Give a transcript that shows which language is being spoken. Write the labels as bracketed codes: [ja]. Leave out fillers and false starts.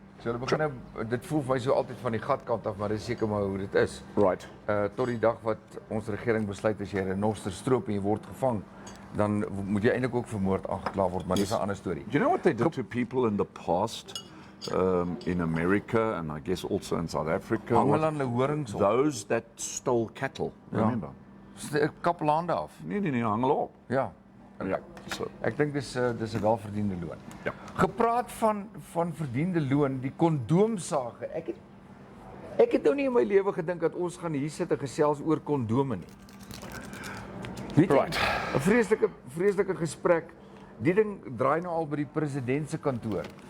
[af] So hulle begin nou, dit voel vir my so altyd van die gatkant af, maar dis seker maar hoe dit is. [en] Right. [af] Tot die dag wat ons regering besluit as jy 'n renoster stroop en jy word gevang, dan moet jy eintlik ook vir moord aangekla word, maar dis 'n ander storie. [en] Do you know what they did to people in the past in America and I guess also in South Africa? [af] Hang hulle aan hulle horings op. [en] Those that stole cattle, remember? [af] Ek kappel hande af. Nee, hang hulle op. Ja. Ja. So, Ek dink dis 'n welverdiende loon. ja. Gepraat van verdiende loon, die kondoomsage. Ek het nou nie in my lewe gedink dat ons gaan hier sit en gesels oor kondome nie. Weet jy, [en] Right. [af] 'n vreeslike gesprek. Die ding draai nou al by die president se kantoor.